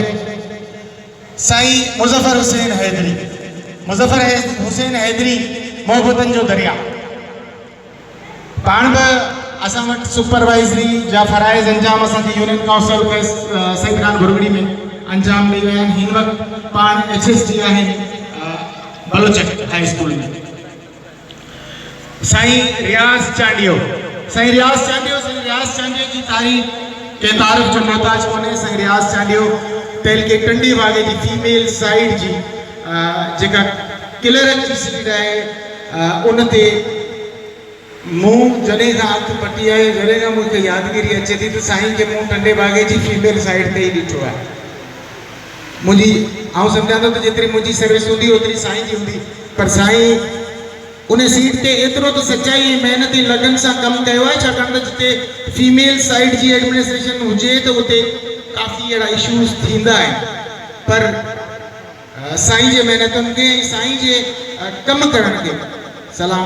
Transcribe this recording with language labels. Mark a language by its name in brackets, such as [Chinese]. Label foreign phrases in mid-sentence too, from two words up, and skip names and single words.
[Sindhi] साईं मुज़फ़र हुसैन हैदरी मोहब्बतन जो दरिया पाण बि असां वटि सुपरवाइजरी जा फ़राइज़ अंजाम असांजी यूनियन काउंसिल के सईद खान भुरगड़ी में अंजाम ॾेई विया आहिनि। हिन वक़्तु पाण HST आहिनि बलोचक हाई स्कूल में। साईं रियाज़ चांडियो जी तारीख़ के तारीफ़ जो मोहताज कोन्हे। साईं रियाज़ चांडियो तेल के टंडी बागे जी [English] female side [Sindhi] जी जेका क्लियरेंस जी सीट है उन ते मुँह जॾहिं खां अखि पटी आहे जॾहिं खां मूंखे यादगिरी अचे थी त साईं खे मूं टंडे बागे जी [English] female side [Sindhi] ते ई ॾिठो आहे। मुंहिंजी आउं सम्झां थो त जेतिरी मुंहिंजी सर्विस हूंदी ओतिरी साईं जी हूंदी पर साईं उन सीट ते एतिरो त सच्चाई ऐं महिनती लगन सां कमु कयो आहे छाकाणि त जिते [English] female side [Sindhi] जी एडमिनिस्ट्रेशन हुजे त उते काफ़ी अहिड़ा इशूज़ थींदा आहिनि पर साईं जे महिनतुनि खे ऐं साईं जे कमु करण खे सलाम।